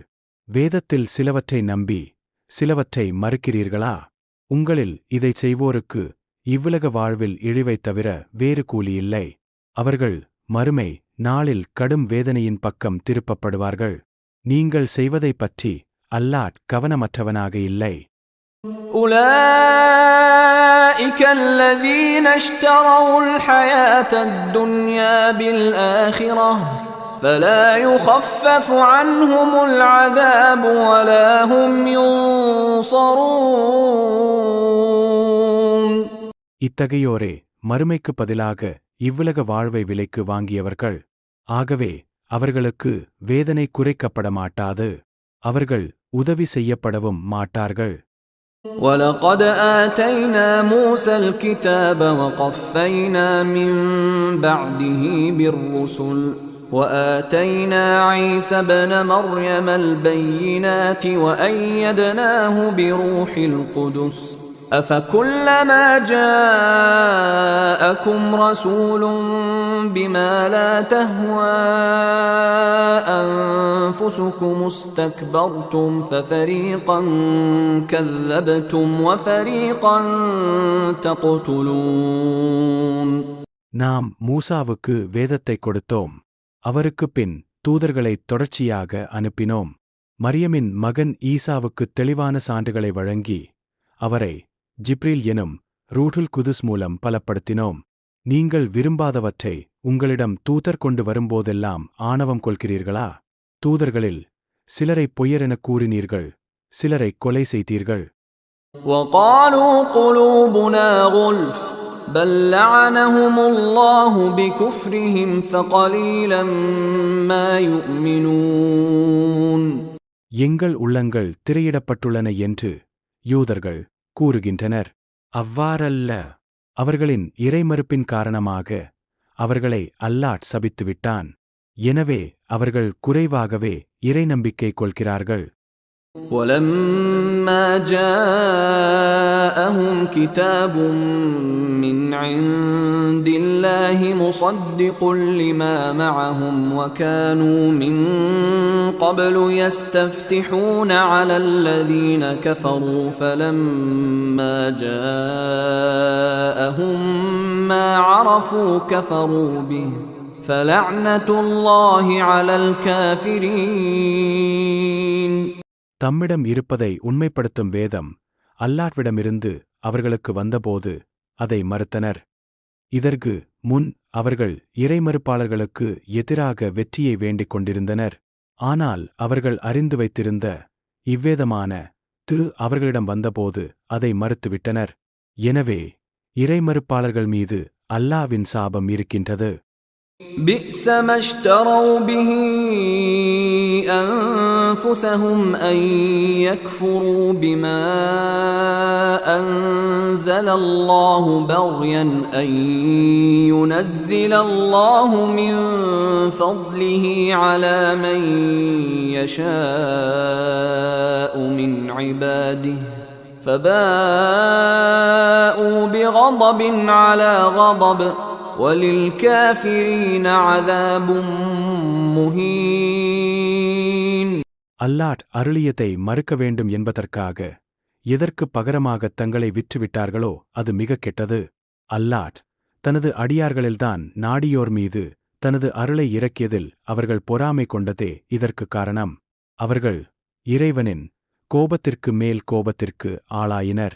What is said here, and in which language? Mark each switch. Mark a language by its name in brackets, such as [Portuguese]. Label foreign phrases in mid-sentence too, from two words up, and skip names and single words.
[Tamil] வேதத்தில் சிலவற்றை நம்பி சிலவற்றை மறுக்கிறீர்களா? உங்களில் இதைச் செய்வோருக்கு இவ்வுலக வாழ்வில் இழிவைத் தவிர வேறு கூலி இல்லை. அவர்கள் மறுமை நாளில் கடும் வேதனையின் பக்கம் திருப்பப்படுவார்கள். நீங்கள் செய்வதைப் பற்றி அல்லாஹ் கவனமற்றவனாக இல்லை. [Arabic] أُولَئِكَ الَّذِينَ اشْتَرَوُا الْحَيَاةَ الدُّنْيَا بِالْآخِرَةِ فَلَا يُخَفَّفُ عَنْهُمُ الْعَذَابُ وَلَا هُمْ يُنصَرُونَ. [Tamil] இத்தகையோரே மறுமைக்குப் பதிலாக இவ்வுலக வாழ்வை விலைக்கு வாங்கியவர்கள். ஆகவே அவர்களுக்கு வேதனை குறைக்கப்பட மாட்டாது. அவர்கள் உதவி செய்யப்படவும் மாட்டார்கள். [Arabic] ولقد آتينا موسى الكتاب وقفينا من بعده بالرسل وآتينا عيسى ابن مريم البينات وأيدناه بروح القدس أفكلما جاءكم رسول بما لا تهوى أنفسكم استكبرتم ففريقا كذبتم وفريقا تقتلون. [Tamil] நாம் மூசாவுக்கு வேதத்தைக் கொடுத்தோம். அவருக்குப் பின் தூதர்களைத் தொடர்ச்சியாக அனுப்பினோம். மரியமின் மகன் ஈசாவுக்குத் தெளிவான சான்றுகளை வழங்கி அவரை ஜிப்ரீல் எனும் [Arabic] روح القدس [Tamil] மூலம் பலப்படுத்தினோம். நீங்கள் விரும்பாதவற்றை உங்களிடம் தூதர் கொண்டு வரும்போதெல்லாம் ஆணவம் கொள்கிறீர்களா? தூதர்களில் சிலரைப் பொய்யரெனக் கூறினீர்கள், சிலரைக் கொலை செய்தீர்கள். [Arabic] وقالوا قلوبنا غلف بل لعنهم الله بكفرهم فقليلا ما يؤمنون. [Tamil] எங்கள் உள்ளங்கள் திரையிடப்பட்டுள்ளன என்று யூதர்கள் கூறுகின்றனர். அவ்வாறல்ல. அவர்களின் இறைமறுப்பின் காரணமாக அவர்களை அல்லாஹ் சபித்துவிட்டான். எனவே அவர்கள் குறைவாகவே இறை நம்பிக்கை கொள்கிறார்கள். [Arabic] ولما جاءهم كتاب من عند الله مصدق لما معهم وكانوا من قبل يستفتحون على الذين كفروا فلما جاءهم ما عرفوا كفروا به فلعنة الله على الكافرين. [Tamil] தம்மிடம் இருப்பதை உண்மைப்படுத்தும் வேதம் அல்லாஹ்விடமிருந்து அவர்களுக்கு வந்தபோது அதை மறுத்தனர். இதற்கு முன் அவர்கள் இறைமறுப்பாளர்களுக்கு எதிராக வெற்றியை வேண்டிக் கொண்டிருந்தனர். ஆனால் அவர்கள் அறிந்து வைத்திருந்த இவ்வேதமான அவர்களிடம் வந்தபோது அதை மறுத்துவிட்டனர். எனவே இறைமறுப்பாளர்கள் மீது அல்லாஹ்வின் சாபம் இருக்கின்றது. [Arabic] بئس ما اشتروا به أنفسهم أن يكفروا بما أنزل الله بغيا أن ينزل الله من فضله على من يشاء من عباده فباءوا بغضب على غضب وَلِلْكَافِرِينَ عَذَابٌ مُهِينٌ. [Tamil] அல்லாஹ் அருளியதை மறுக்க வேண்டும் என்பதற்காக எதற்குப் பகரமாகத் தங்களை விற்றுவிட்டார்களோ அது மிகக் கெட்டது. அல்லாஹ் தனது அடியார்களில்தான் நாடியோர் மீது தனது அருளை இறக்கியதில் அவர்கள் பொறாமை கொண்டதே இதற்குக் காரணம். அவர்கள் இறைவனின் கோபத்திற்கு மேல் கோபத்திற்கு ஆளாயினர்.